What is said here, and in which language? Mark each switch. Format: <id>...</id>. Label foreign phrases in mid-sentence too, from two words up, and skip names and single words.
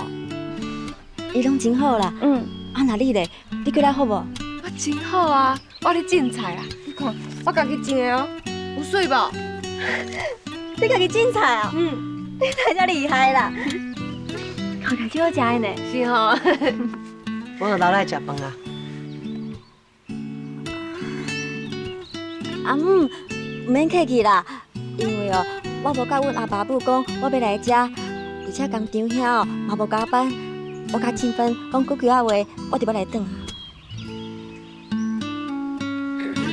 <nan>伊拢真好啦。啊，那你咧？你过了好无？我真好啊，我咧种菜啊，你看我家己种的哦，有水无？你家己种菜啊？你太遮厉害啦！看起来就好食的呢。是吼。我就留来食饭啊。阿母，唔免客气啦，因为哦，我无甲阮阿爸母讲我要来遮，而且工厂遐哦嘛无加班，我甲静芬讲几句仔话，我就要来转啊。</nan>